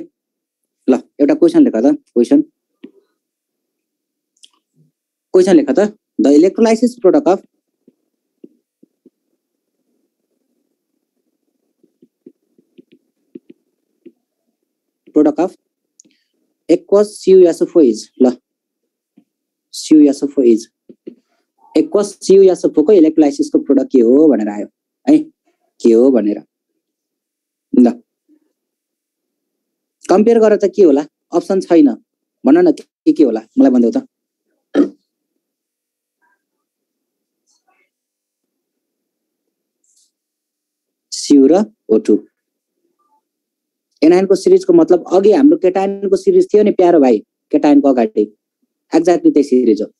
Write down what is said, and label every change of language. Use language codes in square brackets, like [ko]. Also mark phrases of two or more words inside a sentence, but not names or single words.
[ne] ल एउटा क्वेशन लेख त, क्वेशन लेख त। [en] the electrolysis product of aqueous CuSO4 is [ne] ल [en] CuSO4 is aqueous CuSO4 [ne] को इलेक्ट्रोलाइसिस को प्रोडक्ट के हो भनेर आयो है, के हो भनेर। ल कम्पेयर गरेर त के होला, अप्सन छैन, भन न के होला मलाई भन्देऊ त। CU र O2 एनायन को सिरिज को मतलब अघि हाम्रो केटायन को सिरिज थियो नि प्यारो भाइ, केटायन को अगाडि एक्ज्याक्टली त्यही सिरिज हो।